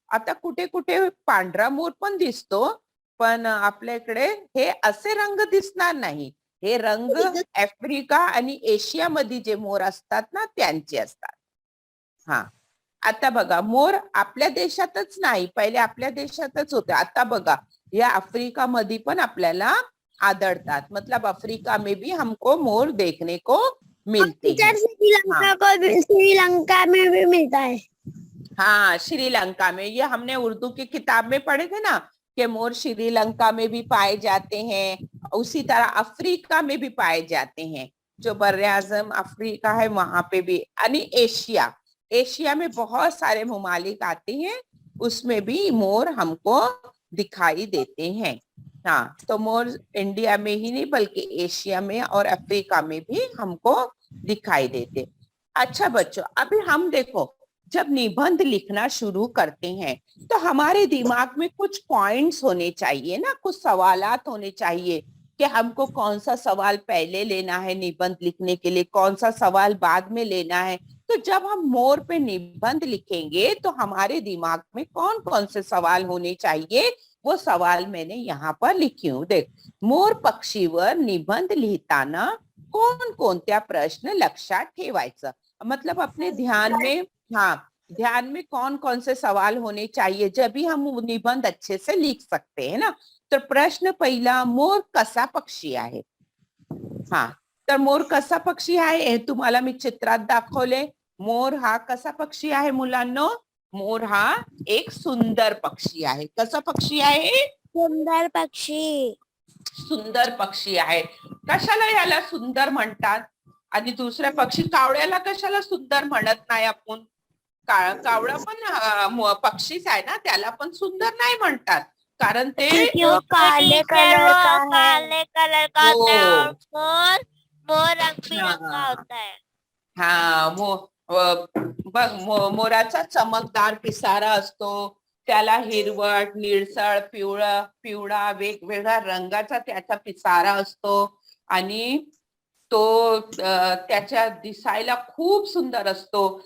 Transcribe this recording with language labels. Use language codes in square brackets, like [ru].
[mr] आता कुठे कुठे पांढरा मोर पण दिसतो, पण आपल्या इकडे हे असे रंग दिसणार नाही. हे रंग आफ्रिका आणि एशियामध्ये जे मोर असतात ना, त्यांचे असतात. हा, आता बघा मोर आपल्या देशातच नाही, पहिले आपल्या देशातच होते. आता बघा या आफ्रिका मध्ये पण आपल्याला आढळतात. [hi] मतलब अफ्रीका में भी हमको मोर देखने को मिलते हैं. श्रीलंका में भी मिलता है. हाँ, श्रीलंका में, ये हमने उर्दू की किताब में पढ़े थे ना कि मोर श्रीलंका में भी पाए जाते हैं. उसी तरह अफ्रीका में भी पाए जाते हैं. जो बर्रे आजम अफ्रीका है वहां पे भी. आणि एशिया में बहुत सारे ममालिक आते हैं, उसमें भी मोर हमको दिखाई देते हैं. हाँ, तो मोर इंडिया में ही नहीं बल्कि एशिया में और अफ्रीका में भी हमको दिखाई देते. अच्छा बच्चों, अभी हम देखो जब निबंध लिखना शुरू करते हैं तो हमारे दिमाग में कुछ पॉइंट्स होने चाहिए ना, कुछ सवालात होने चाहिए कि हमको कौन सा सवाल पहले लेना है निबंध लिखने के लिए, कौन सा सवाल बाद में लेना है. तो जब हम मोर पे निबंध लिखेंगे तो हमारे दिमाग में कौन कौन से सवाल होने चाहिए, वो सवाल मैंने यहाँ पर लिखी हूँ. [mr] देख, मोर पक्षीवर निबंध लिहिताना कोणकोणत्या प्रश्न लक्षात ठेवायचं. [hi] मतलब अपने ध्यान में, हाँ, ध्यान में कौन कौन से सवाल होने चाहिए, जब भी हम निबंध अच्छे से लिख सकते हैं ना. [mr] तर प्रश्न पहिला, मोर कसा पक्षी आहे. हा, तर मोर कसा पक्षी आहे हे तुम्हाला मी चित्रात दाखवले. मोर हा कसा पक्षी आहे मुलांनो? मोर हा एक सुंदर पक्षी आहे. कसा पक्षी आहे? सुंदर पक्षी. सुंदर पक्षी आहे. कशाला याला सुंदर म्हणतात? आणि दुसऱ्या पक्षी कावळ्याला कशाला सुंदर म्हणत नाही आपण? कावळा पण पक्षीच आहे ना, त्याला पण सुंदर नाही म्हणतात, कारण ते [hi] काले कलर का होता है और मोर रंग बिरंगा होता है. [mr] हा, बघ, मोराचा चमकदार पिसारा असतो, त्याला हिरवट, निळसळ, पिवळा वेगवेगळ्या रंगाचा त्याचा पिसारा असतो आणि तो त्याच्या दिसायला खूप सुंदर असतो.